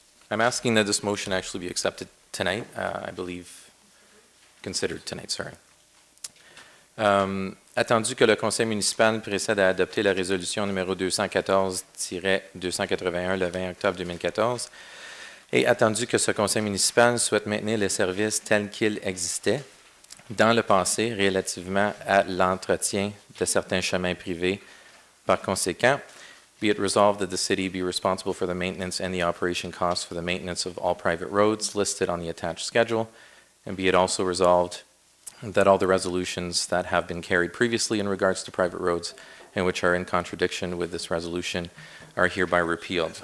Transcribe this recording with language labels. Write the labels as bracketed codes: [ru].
[en] I'm asking that this motion actually be accepted tonight. I believe considered tonight, sorry. [fr] Attendu que le conseil municipal précède à adopter la résolution numéro 214-281 le 20 octobre 2014, et attendu que ce conseil municipal souhaite maintenir les services tels qu'ils existaient dans le passé relativement à l'entretien de certains chemins privés. Par conséquent, [en] be it resolved that the city be responsible for the maintenance and the operation costs for the maintenance of all private roads listed on the attached schedule, and be it also resolved that all the resolutions that have been carried previously in regards to private roads and which are in contradiction with this resolution are hereby repealed.